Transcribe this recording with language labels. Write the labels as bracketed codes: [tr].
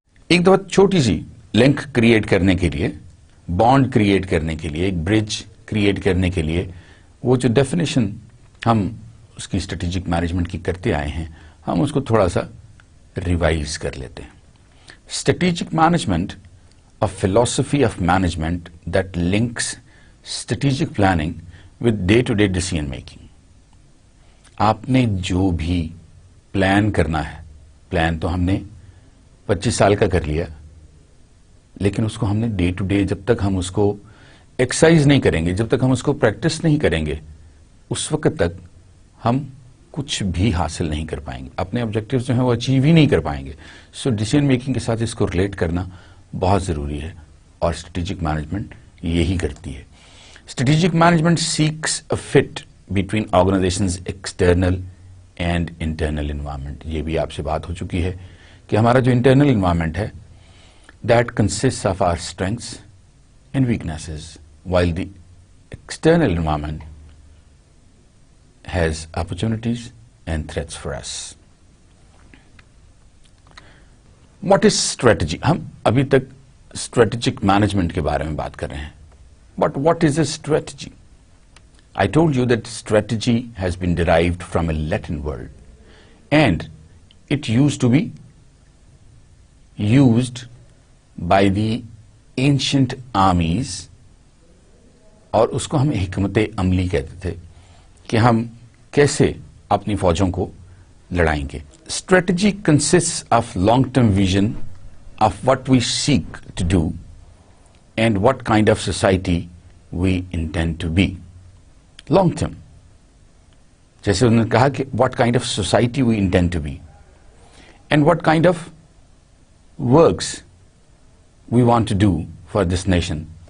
[ur] ایک دفعہ چھوٹی سی لنک کریٹ کرنے کے لیے، بانڈ کریٹ کرنے کے لیے، ایک برج کریٹ کرنے کے لیے، وہ جو ڈیفینیشن ہم اس کی اسٹریٹجک مینجمنٹ کی کرتے آئے ہیں، ہم اس کو تھوڑا سا ریوائز کر لیتے ہیں. [en] Strategic management, a philosophy of management that links strategic planning with day-to-day decision making. [ur] آپ نے جو بھی پلان کرنا ہے، پلان تو ہم نے 25 سال کا کر لیا، لیکن اس کو ہم نے ڈے ٹو ڈے، جب تک ہم اس کو ایکسرسائز نہیں کریں گے، جب تک ہم اس کو پریکٹس نہیں کریں گے، اس وقت تک ہم کچھ بھی حاصل نہیں کر پائیں گے، اپنے آبجیکٹیوز جو ہیں وہ اچیو ہی نہیں کر پائیں گے. سو ڈیسیژن میکنگ کے ساتھ اس کو ریلیٹ کرنا بہت ضروری ہے، اور اسٹریٹجک مینجمنٹ یہی کرتی ہے. [en] Strategic management seeks a fit between organisations external and internal environment. [ur] یہ بھی آپ سے بات ہو چکی ہے کہ ہمارا جو انٹرنل انوائرمنٹ ہے، [en] That consist of our strengths and weaknesses, while the external environment has opportunities and threats for us. What is strategy? [ur] ہم ابھی تک strategic management کے بارے میں بات کر رہے ہیں. [en] But what is a strategy? I told you that strategy has been derived from a Latin word, and it used to be used by the ancient armies, [ur] اور اس کو ہم حکمت عملی کہتے تھے کہ ہم کیسے اپنی فوجوں کو لڑائیں گے. [en] Strategy consist of long term vision of what we seek to do and what kind of society we intend to be. Long term, [ur] جیسے انہوں نے کہا کہ [en] What kind of society we intend to be and what kind of works we want to do for this nation.